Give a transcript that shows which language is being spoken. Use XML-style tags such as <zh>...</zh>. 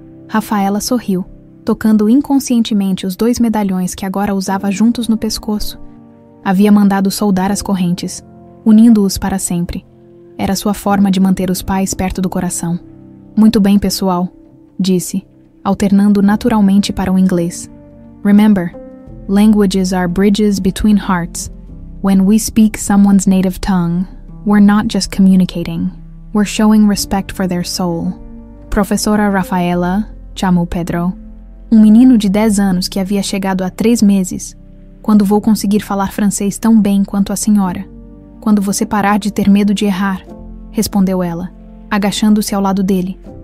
<pt>Rafaela sorriu, tocando inconscientemente os 2 medalhões que agora usava juntos no pescoço. Havia mandado soldar as correntes, unindo-os para sempre. Era sua forma de manter os pais perto do coração. Muito bem, pessoal, disse, alternando naturalmente para o inglês.</pt> <en>Remember, languages are bridges between hearts. When we speak someone's native tongue, we're not just communicating. We're showing respect for their soul.</en> <pt>Professora Rafaela, chamou Pedro, um menino de 10 anos que havia chegado há 3 meses. Quando vou conseguir falar francês tão bem quanto a senhora? Quando você parar de ter medo de errar, respondeu ela, agachando-se ao lado dele.</pt>